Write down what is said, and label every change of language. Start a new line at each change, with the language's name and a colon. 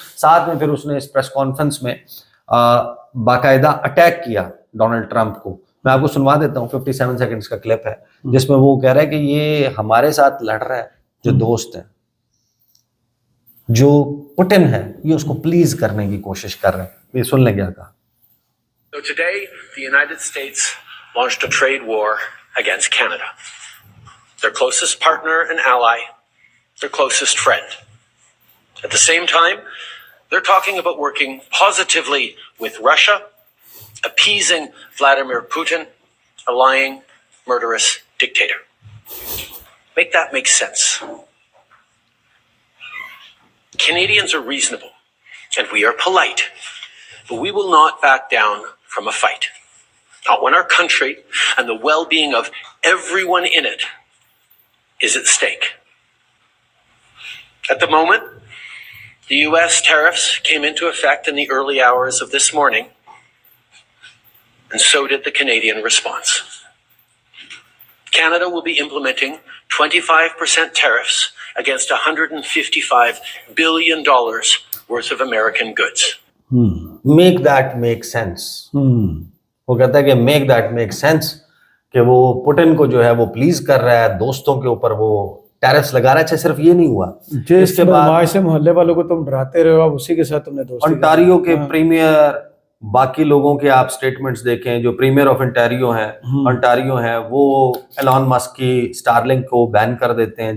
Hindi: साथ में फिर उसने इस प्रेस कॉन्फ्रेंस में बाकायदा अटैक किया डोनाल्ड ट्रंप को। मैं आपको सुनवा देता हूँ, 57 सेकंड्स का क्लिप है जिसमें वो कह रहा है कि ये हमारे साथ लड़ रहा है, जो दोस्त है, जो पुतिन है, ये उसको प्लीज करने की कोशिश कर रहे हैं। ये सुन लें क्या कहा।
English: So today, the United States launched a trade war against Canada, their closest partner and ally, their closest friend. At the same time, they're talking about working positively with Russia, appeasing Vladimir Putin, a lying, murderous dictator. Make that make sense. Canadians are reasonable, and we are polite, but we will not back down from a fight. Not when our country and the well-being of everyone in it is at stake. At the moment, the U.S. tariffs came into effect in the early hours of this morning, and so did the Canadian response. Canada will be implementing 25% tariffs against $155 billion worth of American goods. Make that make sense.
Hindi: वो कहता है कि
English: make that make sense,
Hindi: कि वो Putin को जो है वो प्लीज कर रहा है, दोस्तों के ऊपर वो टैरिफ्स लगा रहा है। अच्छा, सिर्फ ये नहीं हुआ, इसके बाद से मोहल्ले वालों को तुम डराते रहे हो, अब उसी के साथ तुमने दोस्ती। ओंटारियो के प्रीमियर, बाकी लोगों के आप स्टेटमेंट्स देखें, जो प्रीमियर ऑफ ओंटारियो हैं वो एलॉन मस्क की स्टारलिंक को बैन कर देते हैं।